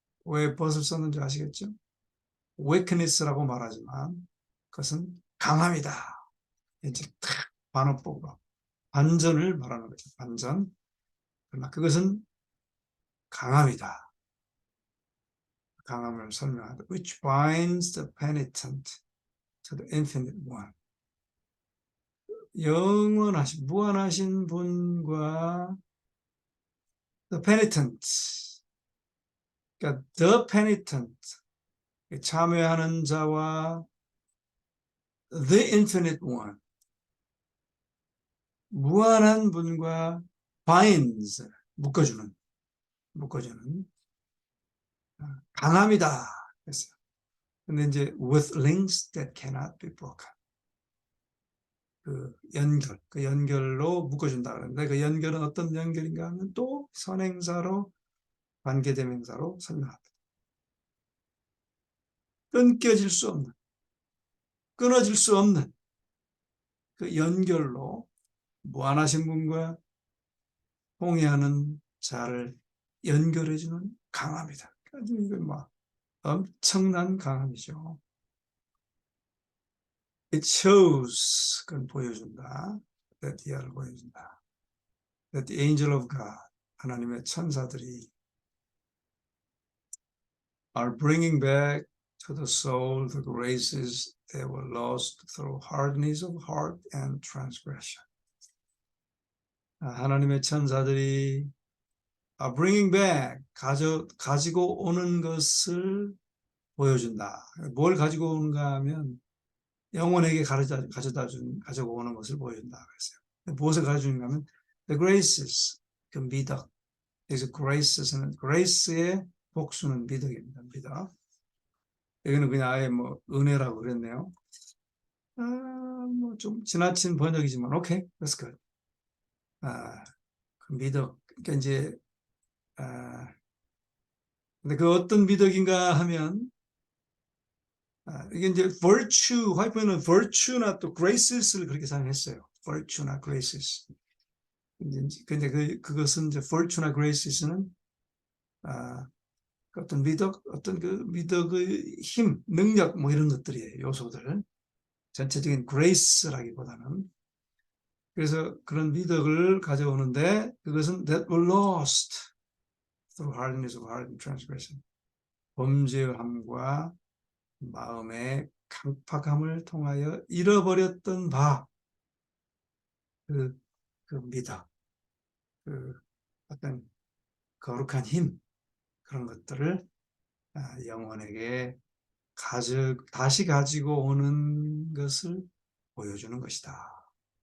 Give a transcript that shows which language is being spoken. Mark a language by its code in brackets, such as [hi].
[ko] 왜 but을 썼는지 아시겠죠? weakness라고 말하지만 그것은 강함이다. 이제 탁 반어법으로 반전을 말하는 거죠. 반전. 그러나 그것은 강함이다. 강함을 설명한다. [en] which binds the penitent to the infinite one. [ko] 영원하신, 무한하신 분과 the penitent, 그러니까 the penitent, 참여하는 자와 the infinite one, 무한한 분과 binds, 묶어주는 강함이다 했어요. 근데 이제 [en] with links that cannot be broken. [ko] 그 연결로 묶어준다 그러는데 그 연결은 어떤 연결인가 하면 또 선행사로 관계대명사로 설명합니다. 끊어질 수 없는 그 연결로 무한하신 분과 동의하는 자를 연결해주는 강함이다. 이건 뭐 엄청난 강함이죠. [en] It shows, [ko] 그건 보여준다. that 보여준다. [en] That the angel of God, [ko] 하나님의 천사들이 [en] are bringing back to the soul the graces that were lost through hardness of heart and transgression. [ko] 하나님의 천사들이 [en] are bringing back, [ko] 가지고 오는 것을 보여준다. 뭘 가지고 오는가 하면 영혼에게 가져고 오는 것을 보여준다 그랬어요. 무엇을 가져주는가 하면 the graces, 그 미덕. 그래서 graces는 grace의 복수는 미덕입니다. 미덕. 여기는 그냥 아예 뭐 은혜라고 그랬네요. 뭐 좀 지나친 번역이지만 오케이, [en] that's good. [ko] 그 미덕, 그러니까 이제 근데 그 어떤 미덕인가 하면 이게 이제 virtue, 화이프는 virtue나 또 graces를 그렇게 사용했어요. virtue나 graces. 근데 그것은 이제 virtue나 graces는 어떤 미덕, 어떤 그 미덕의 힘, 능력 뭐 이런 것들이에요. 요소들. 전체적인 grace라기보다는. 그래서 그런 미덕을 가져오는데 그것은 [en] that were lost through hardness of heart and transgression. [ko] 범죄함과 마음의 강팍함을 통하여 잃어버렸던 바, 그 미덕, 그 어떤 거룩한 힘, 그런 것들을 영혼에게 다시 가지고 오는 것을 보여주는 것이다.